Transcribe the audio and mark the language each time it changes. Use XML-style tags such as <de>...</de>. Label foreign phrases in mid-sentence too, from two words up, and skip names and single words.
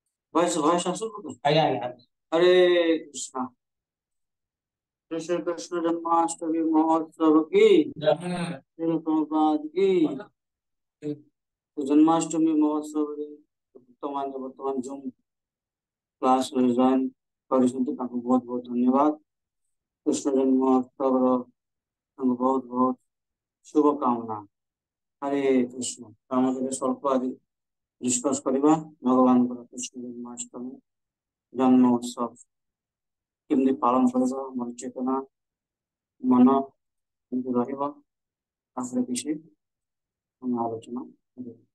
<hi>वॉइस वॉइस सुन तो आया आया। हरे कृष्णा। कृष्ण कृष्ण जन्माष्टमी महोत्सव की श्री प्रभुपाद की।</hi> <or>ତୋ ଜନ୍ମାଷ୍ଟମୀ ମହୋତ୍ସବ ରେ ବର୍ତ୍ତମାନ</or> <en>zoom class</en> <or>ରେ ଜଏନ୍ କରିଛନ୍ତି ତାଙ୍କୁ ବହୁତ ବହୁତ ଧନ୍ୟବାଦ। କୃଷ୍ଣ ଜନ୍ମୋତ୍ସବର ତାଙ୍କୁ ବହୁତ ବହୁତ शुभकामना। हरे कृष्ण। ଆମ ଏବେ ସ୍ୱଳ୍ପ ଆଜି ଡିସ୍କସ୍ କରିବା ଭଗବାନଙ୍କର କୃଷ୍ଣ ଜନ୍ମାଷ୍ଟମୀ ଜନ୍ମ ଉତ୍ସବ କେମିତି ପାଳନ କରିବା, ଆମର ଚେତନା ମନ କେମିତି ରହିବ ତାପରେ କିଛି ଆମେ ଆଲୋଚନା କରିବା।</or>